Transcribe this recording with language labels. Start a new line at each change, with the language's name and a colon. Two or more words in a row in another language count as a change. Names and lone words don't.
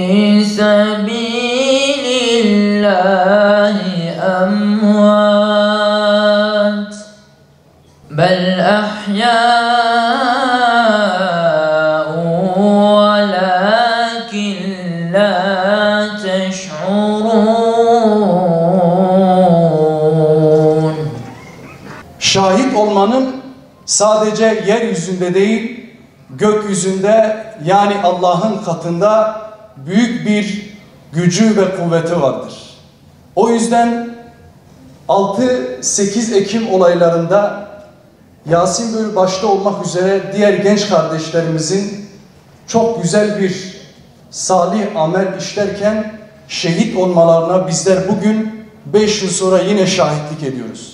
Arabic: سبيل الله أموات بل أحياء ولكن لا تشعرون.
Turkish: Şahit olmanın sadece yeryüzünde değil, gökyüzünde yani Allah'ın katında büyük bir gücü ve kuvveti vardır. O yüzden 6-8 Ekim olaylarında Yasin Bey başta olmak üzere diğer genç kardeşlerimizin çok güzel bir salih amel işlerken şehit olmalarına bizler bugün 5 yıl sonra yine şahitlik ediyoruz.